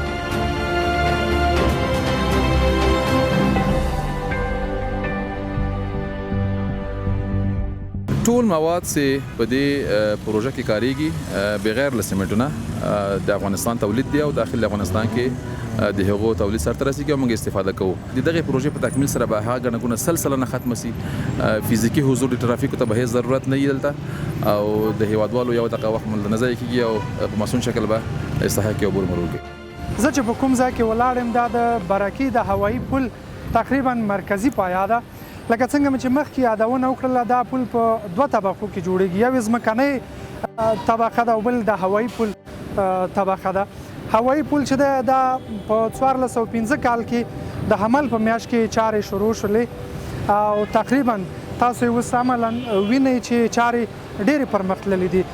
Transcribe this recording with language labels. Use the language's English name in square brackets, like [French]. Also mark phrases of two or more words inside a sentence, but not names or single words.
[Pashto] ټول مواد چې په دې پروژه کې کاریږي بغیر له سیمنټونه د افغانستان تولید دی او داخل افغانستان کې د هغو تولید سره رسیږي او موږ استفاده کوو. د دغه پروژې په تکمیل سره به هغه ګڼه ګوڼه سلسله نه ختمه شي. فزیکي حضور د ټرافیکو ته به هیڅ ضرورت نه وي دلته، او د هیوادوالو یو دغه وخت مل نه ضایع کېږي او په مصون شکل به استحقاقي عبور مرور کوي. زه چې په کوم ځای کې ولاړ یم دا د برکي د هوایي پل تقریبا مرکزي پایا ده. لکه څنګه چې مخکې یادونه وکړله دا پل په 2 طبقو کې جوړیږي، یو ځمکنۍ طبقه ده او بل د هوایي پل طبقه ده. هوایي پل چې ده دا په 1415 کال کې د حمل په میاشت کې چارې شروع شولې، او تقریبا تاسو یې اوس عملا وینئ چې چارې ډېرې پرمختللې دي.